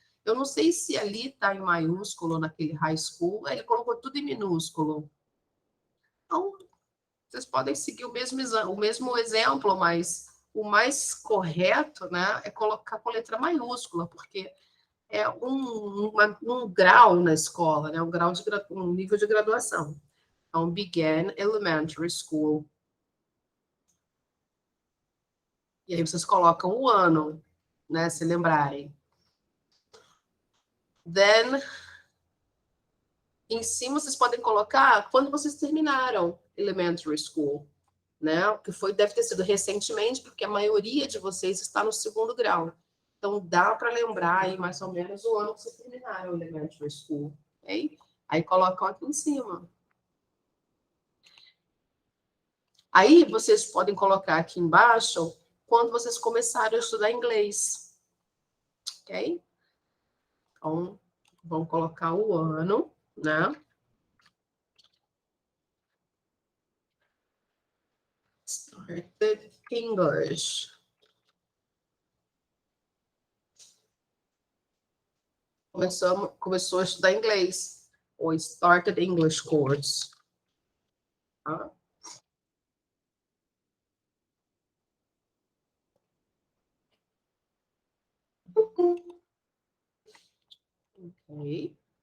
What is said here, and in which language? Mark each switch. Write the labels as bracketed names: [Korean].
[Portuguese] Eu não sei se ali está em maiúsculo naquele high school, ele colocou tudo em minúsculo. Então, vocês podem seguir o mesmo exemplo, mas o mais correto, né, é colocar com letra maiúscula, porque é um grau na escola, né, um nível de graduação. [English] Então, began elementary school. [Portuguese] E aí vocês colocam o ano, né, se lembrarem. [English] Then, [Portuguese] em cima, vocês podem colocar quando vocês terminaram elementary school, né? Que deve ter sido recentemente, porque a maioria de vocês está no segundo grau. Então, dá para lembrar aí mais ou menos o ano que vocês terminaram elementary school, ok? Aí colocam aqui em cima. Aí, vocês podem colocar aqui embaixo quando vocês começaram a estudar inglês, ok? Então, vamos colocar o ano, né? [English] Started English. [Portuguese] Começou a estudar inglês. [English] Or started English course. Huh? Okay.